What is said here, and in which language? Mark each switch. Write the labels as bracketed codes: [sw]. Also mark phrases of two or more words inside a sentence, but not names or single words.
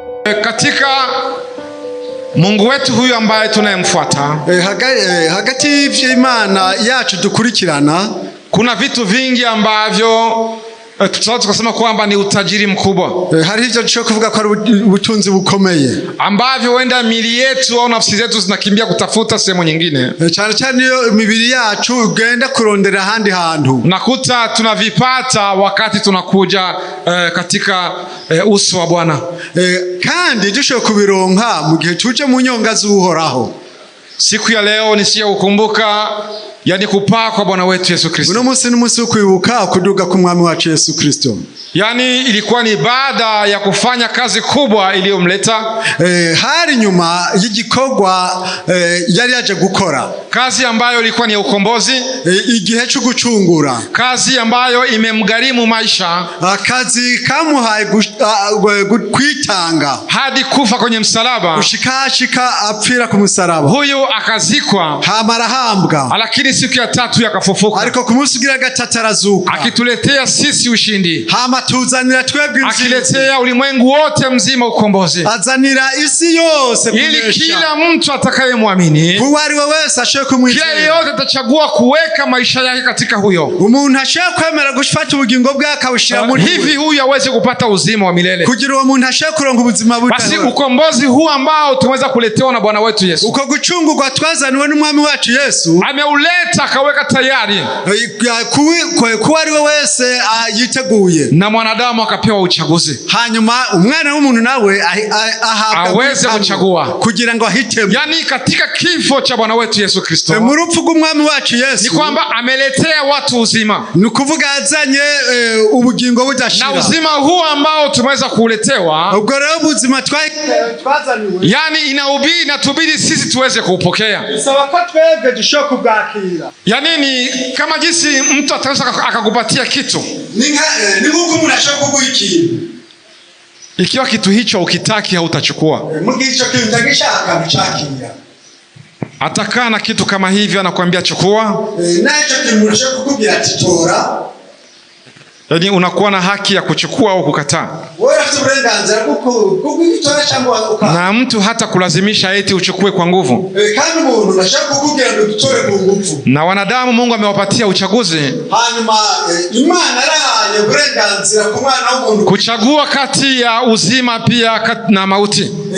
[sw] Katika Mungu wetu huyu ambaye tunayemfuata, [rn] hagati y'Imana yacu dukurikirana, [sw] kuna vitu vingi ambavyo tutaweza kusema kwamba ni utajiri mkubwa. [rn] Hari hivyo dushobora kuvuga ko ari ubutunzi bukomeye, [sw] ambavyo wenda mili yetu au nafsi zetu zinakimbia kutafuta sehemu nyingine. [rn] Cyane cyane iyo mibiri yacu ugenda kurondera ahandi hantu, [sw] nakuta tunavipata wakati tunakuja katika uso wa Bwana. [rn] Kandi dushobora kubironka mu gihe tuje mu nyonga z'Uhoraho. [sw] Siku ya leo nisiyokukumbuka, yani kupaa kwa Bwana wetu Yesu Kristo. [rn] Uno munsi n'umunsi wo kwibuka kuduga ku mwami wacu Yesu Kristo. [sw] Yani ilikuwa ni baada ya kufanya kazi kubwa iliyomleta. [rn] Hari nyuma y'igikorwa yari yaje gukora, [sw] kazi ambayo ilikuwa ni ukombozi, [rn] igihe cyo gucungura, [sw] kazi ambayo imemgharimu maisha, [rn] kazi kamuhaye kwitanga [sw] hadi kufa kwenye msalaba, [rn] ushikashika apfira ku musaraba. [sw] Huyu akazikwa, [rn] hamarahambwa, [sw] lakini siku ya tatu yakafufuka, [rn] ariko ku munsi ugira gatatu arazuka, [sw] akituletea sisi ushindi, [rn] tuzanira twebwe, [sw] akiletea ulimwengu wote mzima ukombozi, [rn] azanira isi yose [sw] ili kila mtu atakayemwamini, [rn] kuwari wese ashobora kumwizera, [sw] kila yeyote atachagua kuweka maisha yake katika huyo, [rn] umuntu ashobora kwemera gufata ubugingo bwe akawushira muri [sw] hivi huyu aweze kupata uzima wa milele, [rn] kugira uwo muntu ashobora kuronka ubuzima budahemuka. [sw] Basi ukombozi huu ambao tumeweza kuletewa na Bwana wetu Yesu, [rn] uko gucungurwa twazaniwe n'umwami wacu Yesu, [sw] ameuleta akaweka tayari, [rn] kuwari wese yiteguye, [sw] na mwanadamu akapewa uchaguzi, [rn] hanyuma umwana w'umuntu nawe [sw] aweze kuchagua [rn] kugira ngo ahitemo. [sw] Yani katika kifo cha Bwana wetu Yesu Kristo, [rn] mu rupfu rw'umwami wacu Yesu, [sw] ni kwamba ameletea watu uzima, [rn] ni kuvuga azanye ubugingo budashira, [sw] na uzima huu ambao tumeweza kuletewa, [rn] ubwo rero ubuzima twazaniwe, [sw] yani inatubidi sisi tuweze kuupokea, [rn] bisaba ko twebwe dushobora kubwakira. [sw] Yani ni kama jinsi mtu ataweza akakupatia kitu, [rn] ni nguko umuntu ashobora kuguha ikintu, [sw] ikiwa kitu hicho ukitaki hautachukua, [rn] mu gihe ico kintu ndagishaka bichakira, [sw] atakaa na kitu kama hivyo anakuambia chukua, [rn] nacho kintu ashobora kukubwira ati tora, [sw] yani unakuwa na haki ya kuchukua au kukataa. Na mtu hata kulazimisha eti uchukue kwa nguvu. Na wanadamu Mungu amewapatia uchaguzi, kuchagua kati ya uzima pia na mauti.